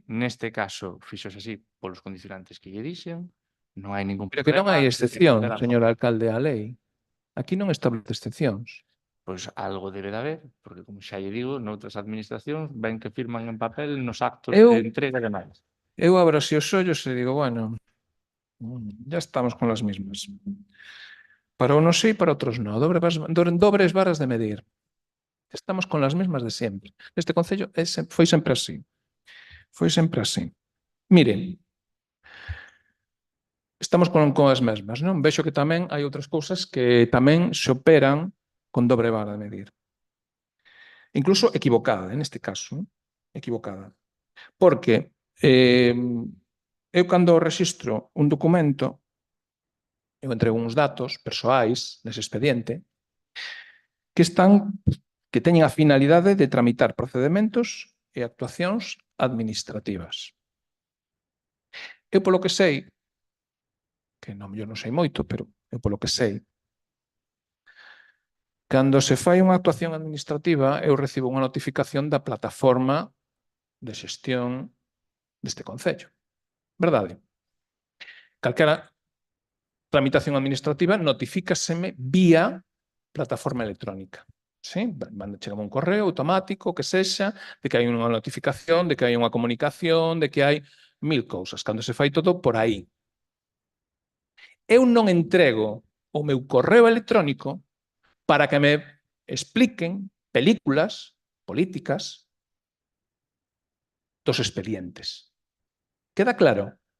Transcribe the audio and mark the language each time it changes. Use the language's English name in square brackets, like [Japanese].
[Galician] Neste caso, fixos así polos condicionantes que lle dixen, non hai ningún problema. Pero que non hai excepción, señor alcalde, a lei. Aquí non establece excepcións. Pois algo debe de haber, porque, como xa lle digo, noutras administracións ven que firman en papel nos actos de entrega de máis. Eu abro así os ollos e digo, bueno, [Spanish] ya estamos con las mismas. Para unos sí, para otros no. [Galician] Dobres varas de medir. [Spanish] Estamos con las mismas de sempre. [Galician] Este Concello foi sempre así. Foi sempre así. Miren, estamos con as mesmas, non? Vexo que tamén hai outras cousas que tamén se operan con dobre vara de medir. Incluso equivocada, en este caso. Equivocada. Porque eu cando rexistro un documento, eu entrego uns datos persoais nese expediente que teñen a finalidade de tramitar procedementos e actuacións administrativas. Eu, polo que sei, que non, eu non sei moito, pero eu polo que sei, cando se fai unha actuación administrativa, eu recibo unha notificación da plataforma de xestión deste concello. Verdade? Calquera tramitación administrativa notifícaseme vía plataforma electrónica. Sí? Chegame un correo automático, que sexa, de que hai unha notificación, de que hai unha comunicación, de que hai mil cousas. Cando se fai todo por aí. Eu non entrego o meu correo electrónico para que me expliquen películas políticas dos expedientes. Queda claro?